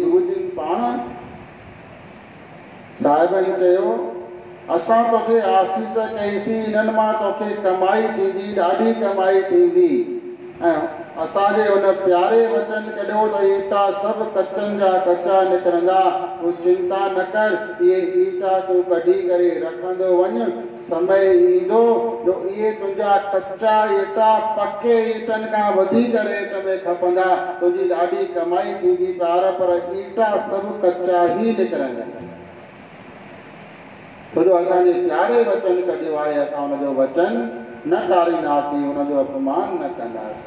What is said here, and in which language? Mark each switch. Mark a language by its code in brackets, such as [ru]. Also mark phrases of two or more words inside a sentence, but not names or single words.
[sd] गुरुजन पाण साहिबनि चयो असां तोखे आसीस कईसीं, हिननि मां तोखे कमाई थींदी, ॾाढी कमाई थींदी। ऐं असांजे उन प्यारे वचन कढियो त ईटा सभु कचनि जा कचा निकिरंदा, तूं चिंता न कर, इहे ईटा तूं कढी करे रखंदो वञ, समय ईंदो जो इहे तुंहिंजा कचा ईटा पके ईटनि खां वधीक रेट में खपंदा, तुंहिंजी ॾाढी कमाई थींदी ॿार, पर ईटा सभु कचा ई निकिरंदा। छो जो असांजे प्यारे वचन कढियो आहे, असां हुनजो वचन न टारींदासीं, हुनजो अपमान न कंदासीं।